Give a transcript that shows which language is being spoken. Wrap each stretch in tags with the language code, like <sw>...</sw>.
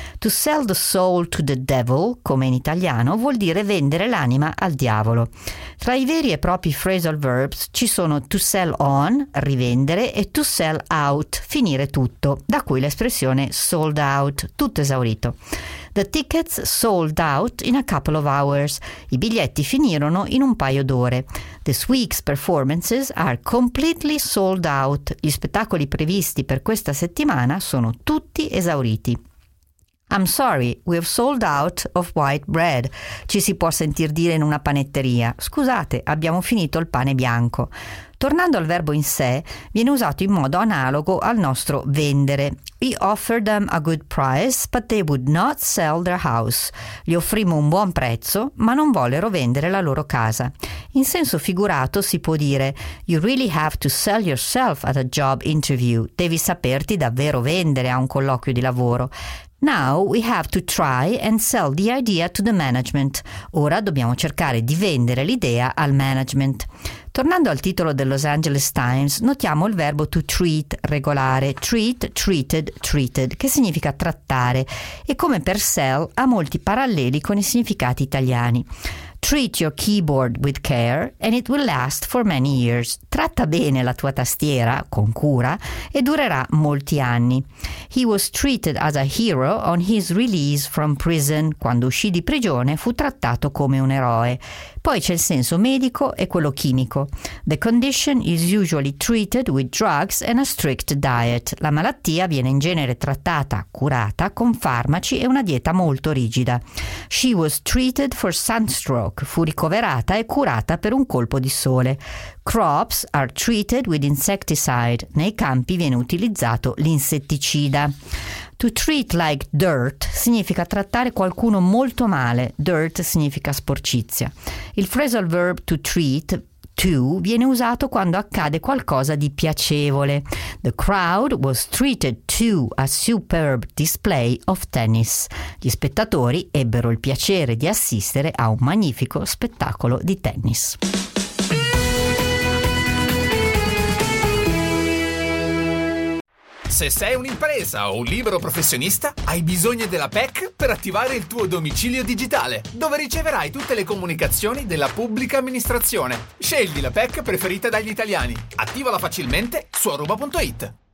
<en>To sell the soul to the devil,</en> <it>come in italiano, vuol dire vendere l'anima al diavolo. Tra i veri e propri phrasal verbs ci sono to sell on, rivendere, e to sell out, finire tutto, da cui l'espressione sold out, tutto esaurito.</it> <en>The tickets sold out in a couple of hours.</en> <it>I biglietti finirono in un paio d'ore.</it> <en>This week's performances are completely sold out.</en> <it>Gli spettacoli previsti per questa settimana sono tutti esauriti.</it> <en>I'm sorry, we've sold out of white bread,</en> <it>ci si può sentir dire in una panetteria. Scusate, abbiamo finito il pane bianco. Tornando al verbo in sé, viene usato in modo analogo al nostro vendere.</it> <en>We offered them a good price, but they would not sell their house.</en> <it>Gli offrimmo un buon prezzo, ma non vollero vendere la loro casa. In senso figurato si può dire</it> <en>you really have to sell yourself at a job interview.</en> <it>Devi saperti davvero vendere a un colloquio di lavoro.</it> <en>Now we have to try and sell the idea to the management.</en> <it>Ora dobbiamo cercare di vendere l'idea al management. Tornando al titolo del Los Angeles Times, notiamo il verbo to treat, regolare, treat, treated, treated, che significa trattare, e come per sell ha molti paralleli con i significati italiani.</it> <en>Treat your keyboard with care and it will last for many years.</en> <it>Tratta bene la tua tastiera, con cura, e durerà molti anni.</it> <en>He was treated as a hero on his release from prison.</en> <it>Quando uscì di prigione fu trattato come un eroe. Poi c'è il senso medico e quello chimico.</it> <en>The condition is usually treated with drugs and a strict diet.</en> <it>La malattia viene in genere trattata, curata, con farmaci e una dieta molto rigida.</it> <en>She was treated for sunstroke.</en> <it>Fu ricoverata e curata per un colpo di sole.</it> <en>Crops are treated with insecticide.</en> <it>Nei campi viene utilizzato l'insetticida.</it> <en>To treat like dirt</en> <it>significa trattare qualcuno molto male. Dirt significa sporcizia. Il phrasal verb to treat, to, viene usato quando accade qualcosa di piacevole.</it> <en>The crowd was treated to a superb display of tennis.</en> <it>Gli spettatori ebbero il piacere di assistere a un magnifico spettacolo di tennis. Se sei un'impresa o un libero professionista, hai bisogno della PEC per attivare il tuo domicilio digitale, dove riceverai tutte le comunicazioni della pubblica amministrazione. Scegli la PEC preferita dagli italiani. Attivala facilmente su aruba.it.</it>